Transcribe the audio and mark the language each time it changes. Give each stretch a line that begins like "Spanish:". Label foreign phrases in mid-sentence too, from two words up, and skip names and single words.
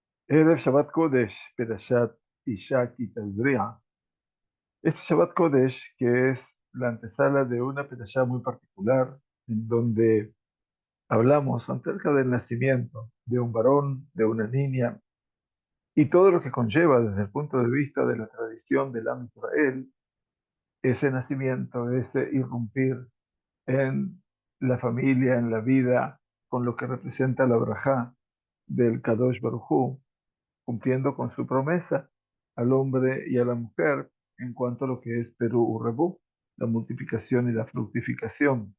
Hebrew: ערב שבת קודש פרשת אשה כי תזריע.
Spanish: Este
Hebrew: שבת קודש,
Spanish: que es la antesala de una perashá muy particular, en donde hablamos acerca del nacimiento de un varón, de una niña, y todo lo que conlleva desde el punto de vista de la tradición del
Hebrew: עם ישראל,
Spanish: ese nacimiento, ese irrumpir en la familia, en la vida, con lo que representa la brajá del
Hebrew: קדוש ברוך הוא,
Spanish: cumpliendo con su promesa al hombre y a la mujer en cuanto a lo que es
Hebrew: פרו ורבו,
Spanish: la multiplicación y la fructificación.